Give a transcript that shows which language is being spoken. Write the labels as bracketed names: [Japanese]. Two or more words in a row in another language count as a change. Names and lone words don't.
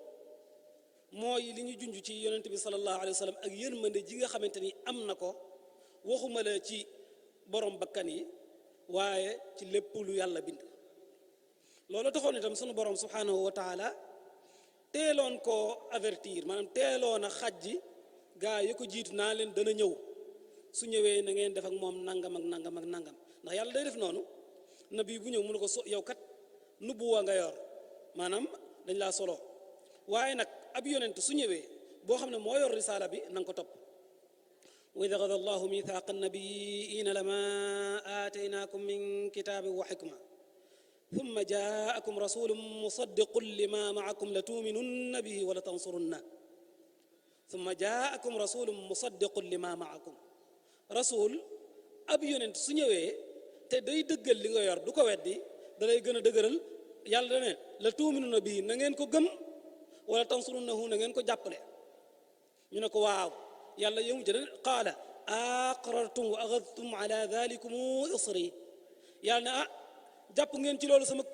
[Wolof] mooy li ñu junj ci yonent bi [Arabic] صلى الله عليه وسلم [Wolof] ak yërmande ji nga xamante ni am na ko waxuma la ci borom bakkan yi waaye ci lépp lu yàlla bind loolu taxoon itam sunu borom [Arabic] سبحانه وتعالى [Wolof] teeloon koo avertir maanaam teeloon a xajji gaa yi ko jiitu naa leen dana ñëw su ñëwee na ngeen def ak moom nangam ak nangam ak nangam ndax yàlla day def noonu nabi bu ñëw mu ne ko yow kat nubuwa nga yor maanaam dañ laa solo waaye nag ab yonent su ñëwee boo xam ne moo yor risaala bi na nga ko topp [Arabic] وإذ أخذ الله ميثاق النبيين لما آتيتكم من كتاب وحكمة ثم جاءكم رسول مصدق لما معكم لتؤمنن به ولتنصرنه ثم جاءكم رسول مصدق لما معكم رسول [Wolof] ab yonent su ñëwee te day dëggal li nga yor du ko weddi da lay gën a dëgëral yàlla da ne la [Arabic] تؤمنن به [Wolof] na ngeen ko gëm wala tansurunahu na ngeen ko jàppale ñu ne ko waaw yàlla yëmu jëne [Arabic] قال أأقررتم وأخذتم على ذلكم إصري [Wolof] yàlla ne jàpp ngeen ci loolu sama